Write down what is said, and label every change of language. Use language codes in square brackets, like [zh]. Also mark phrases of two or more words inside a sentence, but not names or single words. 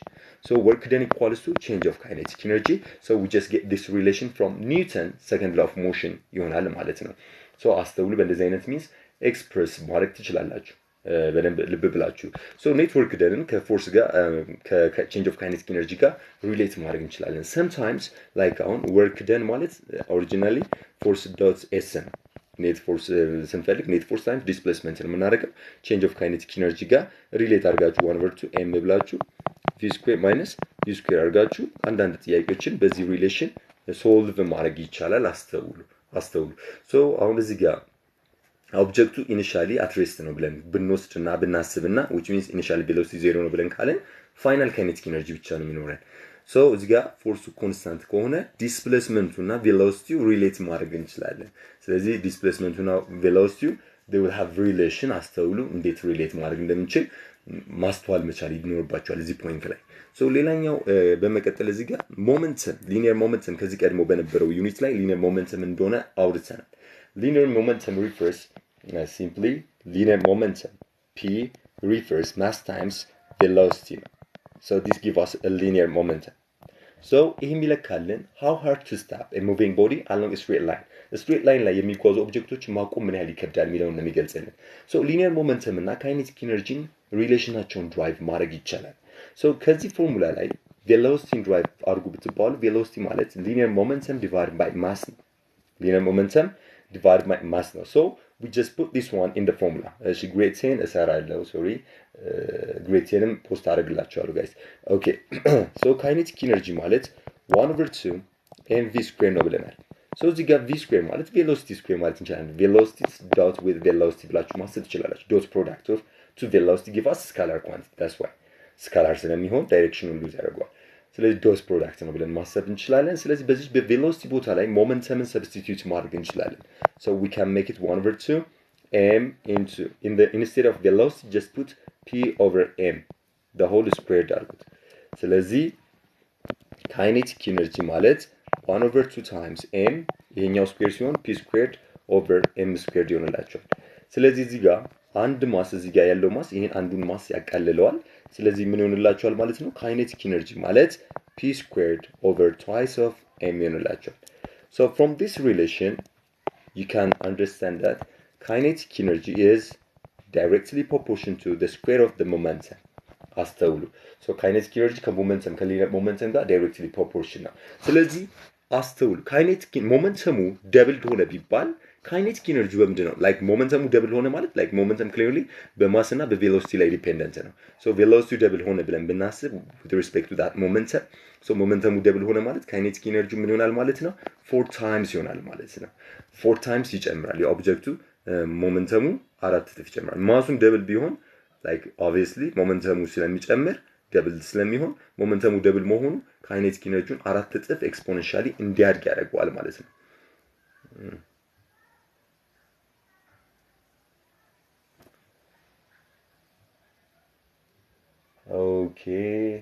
[en] So work done equals to change of kinetic energy. So we just get this relation from Newton second law of motion [am] ይሆናል ማለት ነው። [en] so [am] አስተውሉ። በእንደዚህ አይነት [en] means express [am] ማድረግ ትችላላችሁ በደንብ ልብ ብላችሁ። [en] so network done [am] ከፎርስ ጋር [en] change of kinetic energy [am] ጋር ሪሌት ማድረግ እንችላለን። [en] sometimes like [am] አሁን [en] work done [am] ማለት [en] originally force dot s [am] ነው። [en] net force [am] ስንፈልግ [en] net force times displacement [am] ነው የምናደርገው። [en] change of kinetic energy [am] ጋር ሪሌት አድርጋችሁ 1/2 m ብላችሁ [en] v square minus u square [am] አድርጋችሁ አንዳንድ ጥያቄዎችን በዚህ ሪሌሽን ሶልቭ ማድረግ ይቻላል። አስተውሉ። so አሁን እዚህ ጋር ኦብጀክቱ [en] initially at rest [am] ነው ብለን ብንወስድና ብናስብና [en] which means initial velocity 0 [am] ነው ብለን ካለን [en] final kinetic energy [am] ብቻ ነው የሚኖረን። ሶ እዚህ ጋር ፎርሱ ኮንስታንት ከሆነ ዲስፕሌስመንቱና ቬሎሲቲው ሪሌት ማድረግ እንችላለን። ስለዚህ ዲስፕሌስመንቱና ቬሎሲቲው [en] they will have relation [am] አስተውሉ እንዴት ሪሌት ማድረግ እንደምንችል ማስተዋል መቻል ይኖርባቸዋል እዚህ ፖይንት ላይ። ሶ ሌላኛው በመቀጠል እዚህ ጋር [en] momentum linear momentum [am] ከዚህ ቀድሞ በነበረው ዩኒት ላይ [en] linear momentum [am] እንደሆነ አውርተናል። [en] linear momentum refers simply linear momentum p refers mass times velocity. So this gives us a linear momentum. So [am] ይህም ይለካልን [en] how hard to stop a moving body along a straight line. straight line [am] ላይ የሚጓዙ ኦብጀክቶች ማቆም ምን ያህል ይከብዳል የሚለውን ነው የሚገልጽልን። ሶ [en] linear momentum [am] እና ካይኔቲክ ኢነርጂን ሪሌሽናቸውን ድራይቭ ማድረግ ይቻላል። ሶ ከዚህ ፎርሙላ ላይ ቬሎሲቲን ድራይቭ አድርጉ ብትባሉ ቬሎሲቲ ማለት [en] linear momentum divide by mass [am] ነው። [en] linear momentum divide by mass [am] ነው። ሶ [en] we just put this one in the formula. [am] እሺ ግሬድ 10 እሰራለሁ ሶሪ ግሬድ 10ም ፖስት አደርግላችኋለሁ [en] guys. okay so kinetic energy [am] ማለት [en] 1/2 mv square [am] ነው ብለናል። ሶ እዚህ ጋር [en] v square [am] ማለት [en] velocity square [am] ማለት እንችላለን። [en] velocity dot with velocity [am] ብላችሁ ማሰብ ትችላላችሁ። [en] dot product of two velocity give us scalar quantity that's why [am] ስካላር ስለሚሆን ዳይሬክሽኑን ሉዝ ያደርገዋል። ስለዚህ [en] dot product [am] ነው ብለን ማሰብ እንችላለን። ስለዚህ በዚህ በቬሎሲቲ ቦታ ላይ ሞመንተምን ሰብስቲቲዩት ማድረግ እንችላለን። [en] So we can make it 1/2 m into instead of velocity just put p over m the whole squared [am] አድርጉት። ስለዚህ [en] kinetic energy [am] ማለት [en] 1/2 times m [am] ይሄኛው ስኩዌር ሲሆን [en] p squared over m squared [am] ይሆንላችኋል። ስለዚህ እዚህ ጋር አንድ ማስ እዚህ ጋር ያለው ማስ ይሄን አንዱን ማስ ያቃልለዋል። ስለዚህ ምን ይሆንላችኋል ማለት ነው? [en] kinetic energy ማለት p squared over twice of m ይሆንላችኋል። So from this relation you can understand that kinetic energy is directly proportional to the square of the momentum. [am] አስተውሉ። So [en] kinetic energy [am] ከሞመንተም ከሊኒየር ሞመንተም ጋር [en] directly proportional። [am] ስለዚህ አስተውሉ። kinetic ሞመንተሙ ደብል ሆነ ቢባል [en] kinetic energy [am] በምንድን ነው? like ሞመንተሙ ደብል ሆነ ማለት like ሞመንተም clearly በማስ እና በቬሎሲቲ ላይ ዲፔንደንት ነው። so velocity ደብል ሆነ ብለን ብናስብ [en] with respect to that momentum so [am] ሞመንተሙ ደብል ሆነ ማለት [en] kinetic energy [am] ምን ይሆናል ማለት ነው? 4 times ይሆናል ማለት ነው። 4 times ይጨምራል። የኦብጀክቱ ሞመንተሙ 4 እጥፍ ይጨምራል። ማሱም ደብል ቢሆን [en] like obviously [am] ሞመንተሙ ስለሚጨምር ደብል ስለሚሆን ሞመንተሙ ደብል መሆኑ [en] kinetic energy [am] 4 እጥፍ ኤክስፖኔንሻሊ እንዲያድግ ያደርገዋል ማለት ነው። Okay.